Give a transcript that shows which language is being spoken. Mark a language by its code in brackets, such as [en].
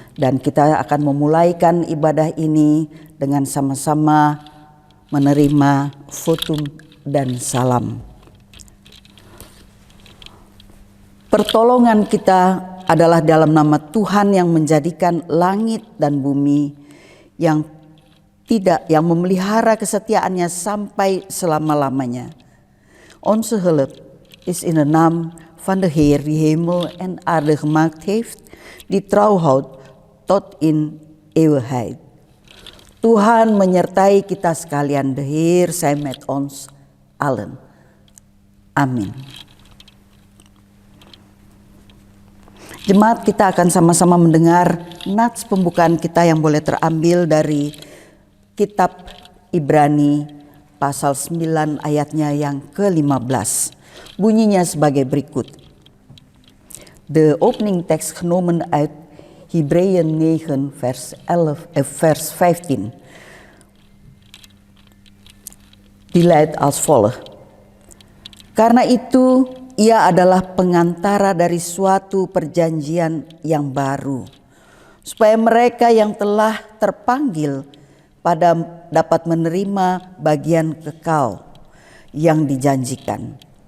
[id] Dan kita akan memulaikan ibadah ini dengan sama-sama menerima fotum dan salam. Pertolongan kita adalah dalam nama Tuhan yang menjadikan langit dan bumi, yang memelihara kesetiaannya sampai selama-lamanya. [nl] Onze hulp is in de naam van de Heer die hemel en aarde gemaakt heeft, die trouw houdt tot in eeuwigheid. [id] Tuhan menyertai kita sekalian, [nl] de Heer zij met ons allen. Amin. [id] Jemaat, kita akan sama-sama mendengar nats pembukaan kita yang boleh terambil dari Kitab Ibrani pasal 9 ayatnya yang ke-15. Bunyinya sebagai berikut. [nl] De opening tekst genomen uit Hebreeën 9 vers 15. Die luidt als volgt. [id] Karena itu ia adalah pengantara dari suatu perjanjian yang baru, supaya mereka yang telah terpanggil dapat menerima bagian kekal yang dijanjikan.